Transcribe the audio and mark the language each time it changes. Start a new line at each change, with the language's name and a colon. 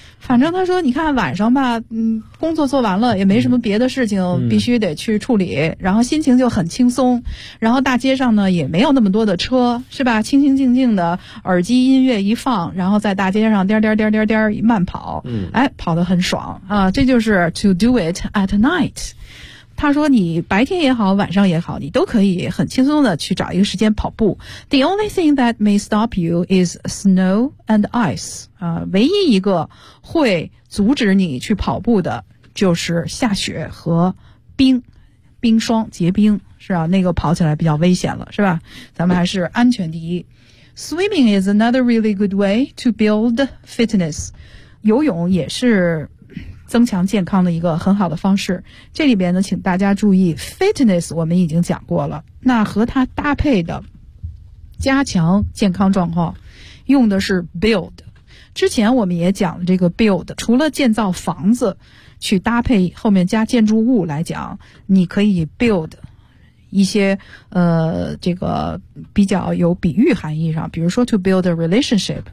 Chinese: 反正他说你看晚上吧，工作做完了也没什么别的事情必须得去处理、然后心情就很轻松，然后大街上呢也没有那么多的车，是吧？清清静静的耳机音乐一放，然后在大街上颠颠颠颠颠慢跑，跑得很爽啊。
English: 这就是 to do it at night。
Chinese: 他说你白天也好晚上也好，你都可以很轻松的去找一个时间跑步。
English: The only thing that may stop you is snow and ice。
Chinese: 唯一一个会阻止你去跑步的就是下雪和冰霜结冰，是啊，那个跑起来比较危险了，是吧？咱们还是安全第一。
English: Swimming is another really good way to build fitness.
Chinese: 游泳也是增强健康的一个很好的方式。这里边呢，请大家注意 ，fitness 我们已经讲过了，那和它搭配的加强健康状况，用的是 build。之前我们也讲了这个 build， 除了建造房子去搭配后面加建筑物来讲，你可以 build 一些这个比较有比喻含义上，比如说
English: to build a relationship。